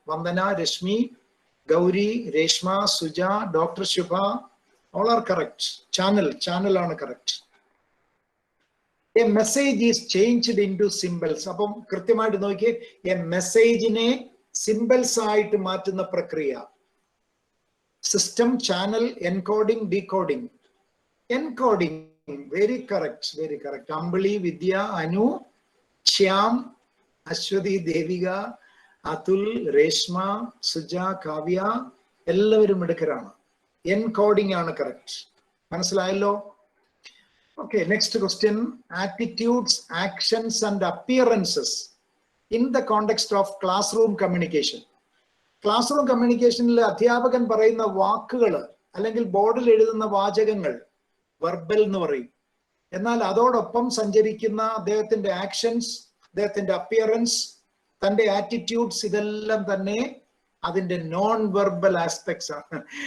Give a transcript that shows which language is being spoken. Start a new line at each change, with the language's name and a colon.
Malayalam: Vandana, Rashmi, Gauri, Reshma, Suja, doctor Shubha,
English: all are correct. Channel ആണ് correct. A message is changed into symbols.
Malayalam: അപ്പം കൃത്യമായിട്ട് നോക്കിയേ, a മെസ്സേജിനെ symbols ആയിട്ട് മാറ്റുന്ന പ്രക്രിയ.
English: System, channel, encoding, decoding. Encoding, very correct, very correct.
Malayalam: അമ്പിളി, വിദ്യ, അനു, ശ്യാം, അശ്വതി, ദേവിക, അതുൽ, രേഷ്മ, സുജ, കാവ്യ, എല്ലാവരും മിടുക്കരാണ്.
English: Encoding ആണ് correct.
Malayalam: മനസ്സിലായല്ലോ?
English: Okay, next question. Attitudes, actions and appearances in the context of classroom communication.
Malayalam: Class room കമ്മ്യൂണിക്കേഷനിൽ അധ്യാപകൻ പറയുന്ന വാക്കുകൾ അല്ലെങ്കിൽ ബോർഡിൽ എഴുതുന്ന വാചകങ്ങൾ വെർബൽ എന്ന് പറയും. എന്നാൽ അതോടൊപ്പം സഞ്ചരിക്കുന്ന അദ്ദേഹത്തിന്റെ ആക്ഷൻസ്, അദ്ദേഹത്തിന്റെ അപ്പിയറൻസ്, തന്റെ ആറ്റിറ്റ്യൂഡ്സ്, ഇതെല്ലാം തന്നെ അതിന്റെ നോൺ വെർബൽ ആസ്പെക്ട്സ് ആണ്.